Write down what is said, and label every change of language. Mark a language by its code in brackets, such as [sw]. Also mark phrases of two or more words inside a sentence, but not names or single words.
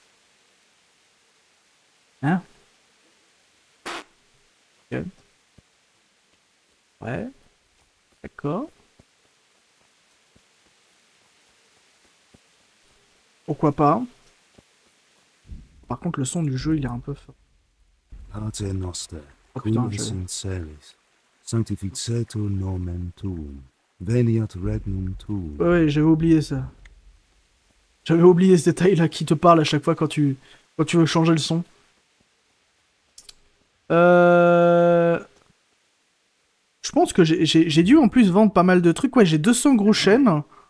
[fr] Hein? Ok. Ouais. D'accord. Pourquoi pas? Par contre, le son du jeu, il est un peu fort. [la] Pater Noster, [fr] Oh putain, [la] cum in celis, sanctificetur nomen tuum, veniat regnum tuum. [fr] Ouais, j'avais oublié ça. J'avais oublié ce détail-là qui te parle à chaque fois quand tu veux changer le son. Je pense que j'ai dû en plus vendre pas mal de trucs. Ouais, j'ai 200 gros chênes.